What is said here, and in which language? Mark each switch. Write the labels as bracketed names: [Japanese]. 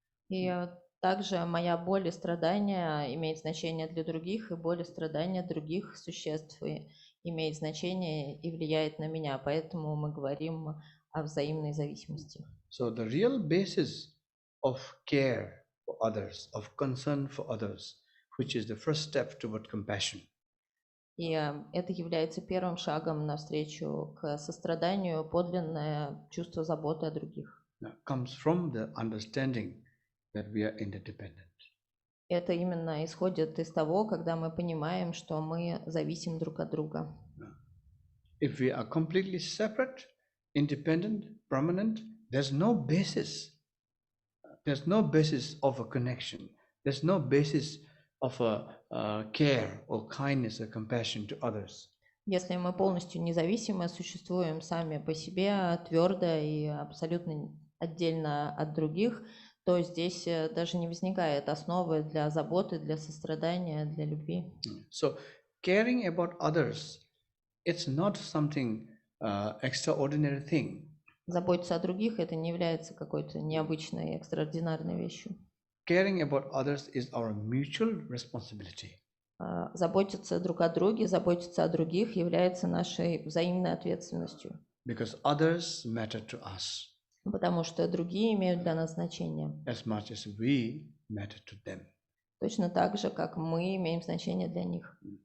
[Russian] И также моя боль и страдания имеют значение для других, и боль и страдания других существ имеет значение и влияет на меня. Поэтому мы говорим о взаимной зависимости. [English] So the real basis of care for others, of concern for others, which is the first step toward compassion. [Russian] И это является первым шагом навстречу к состраданию, подлинное чувство заботы о других. [English] Comes from the understanding that we are interdependent. [Russian] Это именно исходит из того, когда мы понимаем, что мы зависим друг от друга. [English] If we are completely separate, independent, permanent, there's no basis. There's no basis of a connection. There's no basis of a care or kindness or compassion to others. [Russian] Если мы полностью независимы, существуем сами по себе, твердо и абсолютно отдельно от других, то здесь даже не возникает основы для заботы, для сострадания, для любви. [English] So caring about others, it's not something extraordinary thing. [Russian] Заботиться о других это не является какой-то необычной, экстраординарной вещью. [English] Caring about others is our mutual responsibility. [Russian] заботиться друг о друге, заботиться о других является нашей взаимной ответственностью. [English] Because others matter to us [Russian] Потому что другие имеют для нас значение. [English] as much as we matter to them. [Russian] Точно так же, как мы имеем значение для них.